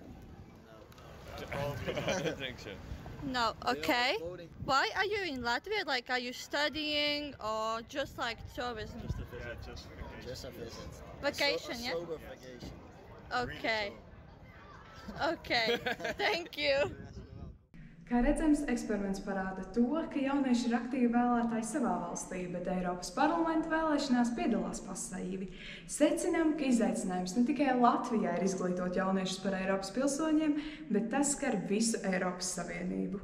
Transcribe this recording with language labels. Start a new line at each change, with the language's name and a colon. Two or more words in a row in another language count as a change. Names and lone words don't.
English: I don't think so. No, okay. Why are you in Latvia? Like, are you studying or just like tourism? Just a visit. Vacation, yeah? Sober vacation. Okay. Okay, thank you.
Latvian: Kā redzams, eksperiments parāda to, ka jaunieši ir aktīvi vēlētāji savā valstī, bet Eiropas parlamenta vēlēšanās piedalās pasīvi. Secinām, ka izaicinājums ne tikai Latvijā ir izglītot jauniešus par Eiropas pilsoņiem, bet tas skar visu Eiropas Savienību.